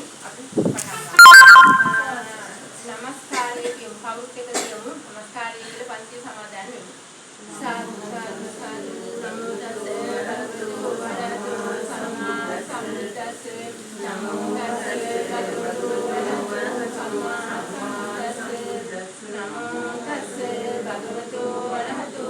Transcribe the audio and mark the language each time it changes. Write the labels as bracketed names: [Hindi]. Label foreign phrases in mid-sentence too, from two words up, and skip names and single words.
[Sinhala] අපි පටන් ගමු. නමස්කාරයේ කියමු. කවුරුත් එක කියමු. නමස්කාරය කියලා පන්තිය සමාදන් වෙමු. [Pali] සාදු සාදු සාදු නමෝ තස්සේ භගවතු වරහතෝ සම්මා සම්බුද්දස්සේ නමෝ තස්සේ භගවතු වරහතෝ සම්මා සම්බුද්දස්සේ නමෝ තස්සේ භගවතු වරහතෝ